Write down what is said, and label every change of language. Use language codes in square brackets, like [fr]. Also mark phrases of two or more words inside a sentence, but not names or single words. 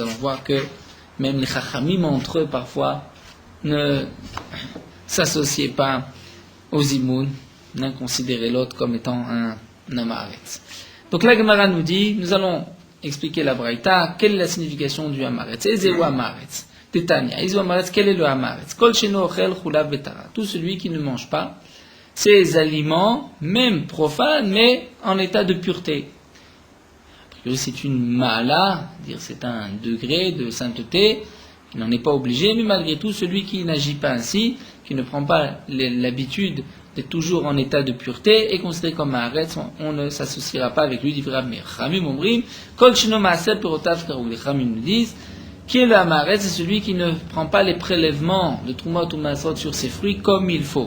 [fr] Nous allons voir que même les chachamim entre eux parfois ne s'associez pas au zimoun, considérez l'autre comme étant un amaretz. Donc la Gemara nous dit, nous allons expliquer la braïta, quelle est la signification du amaretz. [he] איזהו עם הארץ, תניא, איזהו עם הארץ, [fr] quel est le amaretz? [he] כל שאינו אוכל חוליו בטהרה, [fr] tout celui qui ne mange pas ces aliments, même profanes, mais en état de pureté. A priori, c'est une ma'ala, dire c'est un degré de sainteté, il n'en est pas obligé, mais malgré tout, celui qui n'agit pas ainsi, qui ne prend pas l'habitude d'être toujours en état de pureté, est considéré comme un aretz, on ne s'associera pas avec lui, dit [he] רבי חכמים אומרים, כל שאינו מעשר פירותיו כראוי, [fr] les Chamim nous disent, qui est le amaretz, c'est celui qui ne prend pas les prélèvements de Trumot ou Masrot sur ses fruits comme il faut.